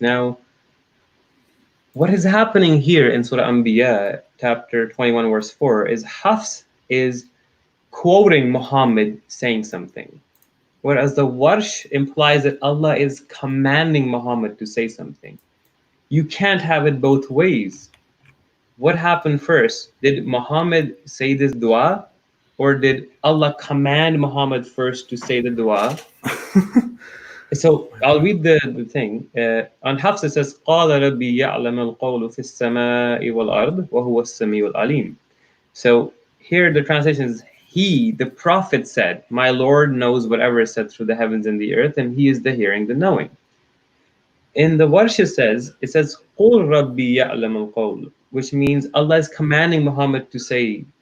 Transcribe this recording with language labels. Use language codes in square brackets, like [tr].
[en] Now, what is happening here in Surah Anbiya, chapter 21, verse 4, is Hafs is quoting Muhammad saying something, whereas the Warsh implies that Allah is commanding Muhammad to say something. You can't have it both ways. What happened first? Did Muhammad say this dua, or did Allah command Muhammad first to say the dua? So I'll read the thing. On Hafs it says, [ar] قَالَ رَبِّي يَعْلَمُ الْقَوْلُ فِي السَّمَاءِ وَالْأَرْضِ وَهُوَ السَّمِيعُ الْعَلِيمُ. [en] So here the translation is, he, the Prophet said, my Lord knows whatever is said through the heavens and the earth, and he is the hearing, the knowing. In the Warsh it says, [ar] قُلْ رَبِّي يَعْلَمُ الْقَوْلُ, [en] which means Allah is commanding Muhammad to say.